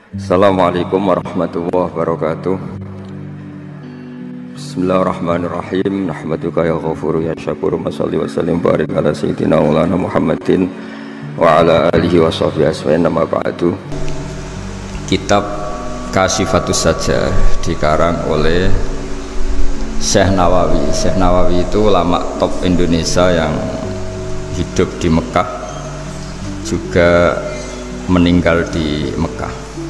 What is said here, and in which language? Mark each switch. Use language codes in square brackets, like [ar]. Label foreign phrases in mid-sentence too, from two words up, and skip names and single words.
[ar] السلام عليكم ورحمة الله وبركاته. بسم الله الرحمن الرحيم. نحمدك يا غفور يا شكور. ونصلي وسلم بارك على سيدنا مولانا محمد وعلى آله وصحبه أجمعين. أما بعد. [id] Kitab Kasyifatus Sajjah dikarang oleh Syekh Nawawi. Syekh Nawawi itu ulama top Indonesia yang hidup di Mekah, juga meninggal di Mekah.